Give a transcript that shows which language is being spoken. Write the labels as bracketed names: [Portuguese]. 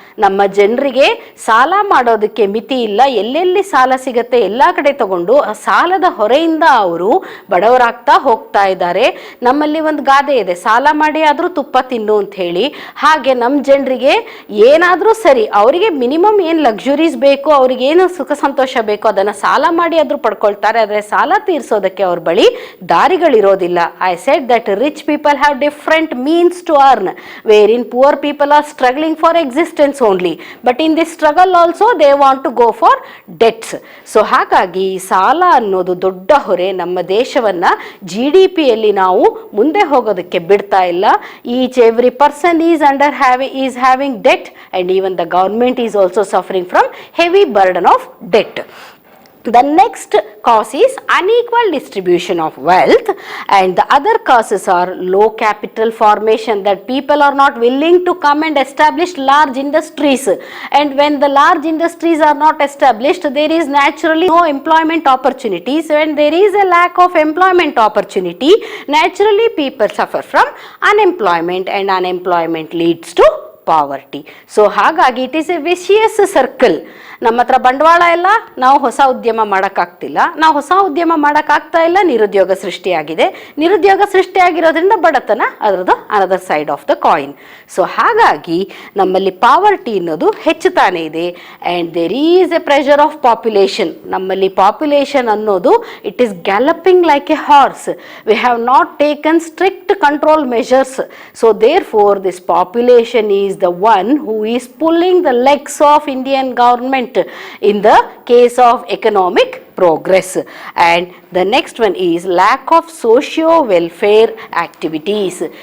[Kannada] ನಮ್ಮ ಜನರಿಗೆ ಸಾಲ ಮಾಡೋದಕ್ಕೆ ಮಿತಿ ಇಲ್ಲ, ಎಲ್ಲೆಲ್ಲಿ ಸಾಲ ಸಿಗತ್ತೆ ಎಲ್ಲ ಕಡೆ ತಗೊಂಡು ಆ ಸಾಲದ ಹೊರೆಯಿಂದ ಅವರು ಬಡವರಾಗ್ತಾ ಹೋಗ್ತಾ ಇದ್ದಾರೆ. ನಮ್ಮಲ್ಲಿ ಒಂದು ಗಾದೆ ಇದೆ, ಸಾಲ ಮಾಡಿ ಆದರೂ ತುಪ್ಪ ತಿನ್ನು ಅಂತ ಹೇಳಿ. ಹಾಗೆ ನಮ್ಮ ಜನರಿಗೆ ಏನಾದರೂ ಸರಿ, ಅವರಿಗೆ ಮಿನಿಮಮ್ ಏನು ಲಕ್ಸುರೀಸ್ ಬೇಕು, ಅವ್ರಿಗೇನು ಸುಖ ಸಂತೋಷ ಬೇಕು ಅದನ್ನು ಸಾಲ ಮಾಡಿ ಆದರೂ ಪಡ್ಕೊಳ್ತಾರೆ. ಆದರೆ ಸಾಲ ತೀರಿಸೋದಕ್ಕೆ ಅವ್ರ ಬಳಿ ದಾರಿಗಳಿರೋದಿಲ್ಲ. [English] I said that rich people have different means to earn, wherein poor people are struggling for existence only, but in this struggle also they want to go for debts. [Kannada] So ಹಾಗಾಗಿ ಸಾಲ ಅನ್ನೋದು ದೊಡ್ಡ ಹೊರೆ ನಮ್ಮ ದೇಶವನ್ನ GDP ಯಲ್ಲಿ ನಾವು ಮುಂದೆ ಹೋಗೋದಕ್ಕೆ ಬಿಡ್ತಾ ಇಲ್ಲ. [English] Each every person is having debt, and even the government is also suffering from heavy burden of debt. The next cause is unequal distribution of wealth, and the other causes are low capital formation, that people are not willing to come and establish large industries, and when the large industries are not established, there is naturally no employment opportunities. When there is a lack of employment opportunity, naturally people suffer from unemployment, and unemployment leads to poverty. So ಹಾಗಾಗಿ it is a vicious circle. [Kannada] ನಮ್ಮ ಹತ್ರ ಬಂಡವಾಳ ಇಲ್ಲ, ನಾವು ಹೊಸ ಉದ್ಯಮ ಮಾಡೋಕ್ಕಾಗ್ತಿಲ್ಲ, ನಾವು ಹೊಸ ಉದ್ಯಮ ಮಾಡೋಕ್ಕಾಗ್ತಾ ಇಲ್ಲ, ನಿರುದ್ಯೋಗ ಸೃಷ್ಟಿಯಾಗಿದೆ, ನಿರುದ್ಯೋಗ ಸೃಷ್ಟಿಯಾಗಿರೋದ್ರಿಂದ ಬಡತನ ಅದರದ್ದು [English] Another side of the coin. So [Kannada] ಹಾಗಾಗಿ ನಮ್ಮಲ್ಲಿ ಪಾವರ್ಟಿ ಅನ್ನೋದು ಹೆಚ್ಚುತ್ತಾನೆ ಇದೆ, [English] And there is a pressure of population. [Kannada] ನಮ್ಮಲ್ಲಿ ಪಾಪ್ಯುಲೇಷನ್ ಅನ್ನೋದು [English] It is galloping like a horse. We have not taken strict control measures. So therefore this population is the one who is pulling the legs of Indian government in the case of economic progress. And the next one is lack of socio welfare activities.